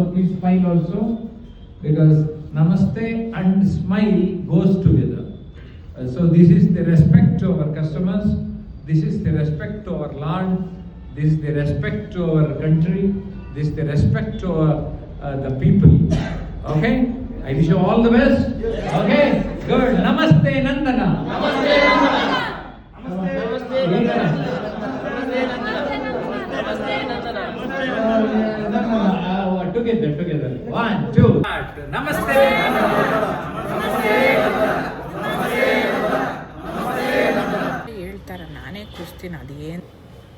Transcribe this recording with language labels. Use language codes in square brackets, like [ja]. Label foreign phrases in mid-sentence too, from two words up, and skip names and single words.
[en] Please smile also, because Namaste and smile goes together. So this is the respect to our customers. This is the respect to our Lord. This is the respect to our country. This is the respect to the people. Okay? I wish you all the best. Okay? Good. Namaste Nandana. Namaste Nandana. Together. 1, 2. Namaste. [kn] ಹೇಳ್ತಾರೆ ನಾನೇ ಕೂರ್ಸ್ತೀನಿ ಅದೇನು